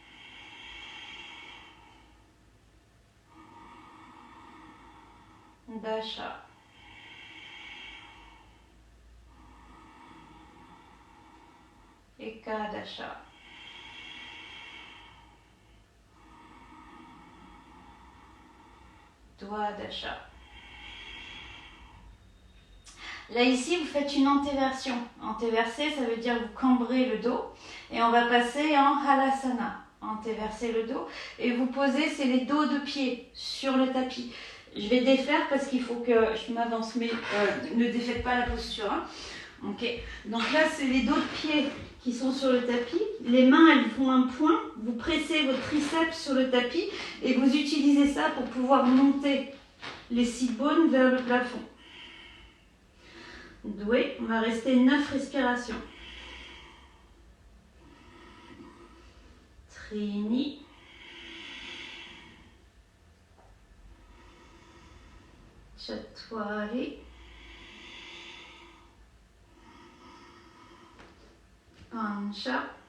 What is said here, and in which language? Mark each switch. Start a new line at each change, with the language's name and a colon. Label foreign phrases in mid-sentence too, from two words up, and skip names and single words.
Sanskrit: Dasha. Ekadasha. Dwadasha.
French: Là ici, vous faites une antéversion. Antéversé, ça veut dire vous cambrez le dos. Et on va passer en halasana. Antéverser le dos. Et vous posez, c'est les dos de pied sur le tapis. Je vais défaire parce qu'il faut que je m'avance, mais ne défaites pas la posture. Hein. Ok. Donc là, c'est les dos de pied qui sont sur le tapis. Les mains, elles font un point. Vous pressez votre triceps sur le tapis et vous utilisez ça pour pouvoir monter les
English: sit bones
French: vers le plafond. Doué, on va rester 9 respirations.
Sanskrit: Trini. Chatwari. Pancha.